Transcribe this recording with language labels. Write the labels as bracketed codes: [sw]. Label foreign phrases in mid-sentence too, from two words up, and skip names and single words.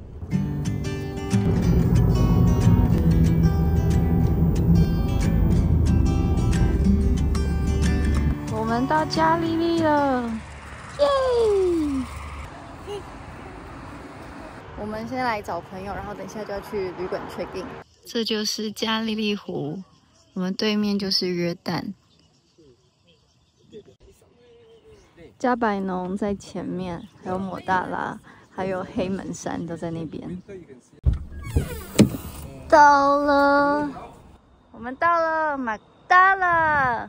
[zh] 我們到加利利了，耶！我們先來找朋友，然後等一下就要去旅館 [en] check in。 [zh] 這就是加利利湖，我們對面就是約旦。加百農在前面，還有抹大拉，還有黑門山都在那邊。到了，我們到了馬大拉。